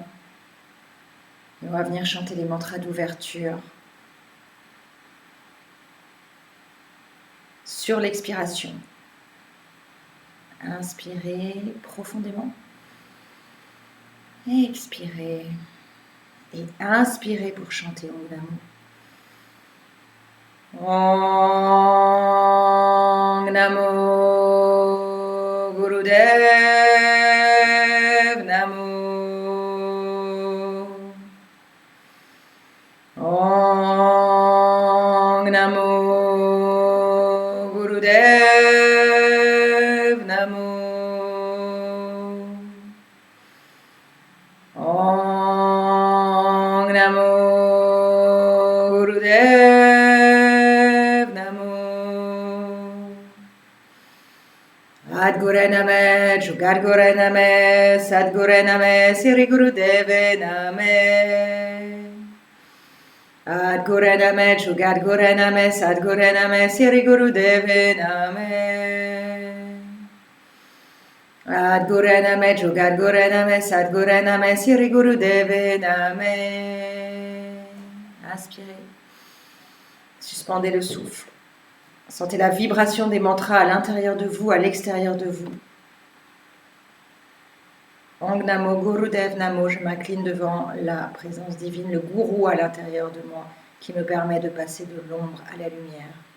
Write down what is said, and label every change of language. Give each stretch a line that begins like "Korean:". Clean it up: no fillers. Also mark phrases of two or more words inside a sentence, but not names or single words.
French: Et on va venir chanter les mantras d'ouverture. Sur l'expiration. Inspirez profondément. Expirez. Et inspirez pour chanter
Punjabi: ਓਂ ਨਮੋ. ਓਂ ਨਮੋ ਗੁਰਦੇਵ ਨਮੋ. ਓਂ ਨਮੋ ਗੁਰਦੇਵ ਨਮੋ. ਓਂ ਨਮੋ ਗੁਰਦੇਵ ਨਮੋ. ਆਦਗੁਰੇ ਨਮੇ, ਜੁਗਾਦਗੁਰੇ ਨਮੇ, ਸਤਗੁਰੇ ਨਮੇ, ਸਿਰੀ ਗੁਰਦੇਵੇ ਨਮੇ. ਆਦਗੁਰੇ ਨਮੇ, ਜੁਗਾਦਗੁਰੇ ਨਮੇ, ਸਤਗੁਰੇ ਨਮੇ, ਸਿਰੀ ਗੁਰਦੇਵੇ ਨਮੇ. ਆਦਗੁਰੇ ਨਮੇ, ਜੁਗਾਦਗੁਰੇ ਨਮੇ, ਸਤਗੁਰੇ ਨਮੇ, ਸਿਰੀ ਗੁਰਦੇਵੇ ਨਮੇ.
French: Inspirez. Suspendez le souffle. Sentez la vibration des mantras à l'intérieur de vous, à l'extérieur de vous.
Punjabi: ਓਂ ਨਮੋ ਗੁਰਦੇਵ ਨਮੋ,
French: je m'incline devant la présence divine, le gourou à l'intérieur de moi, qui me permet de passer de l'ombre à la lumière.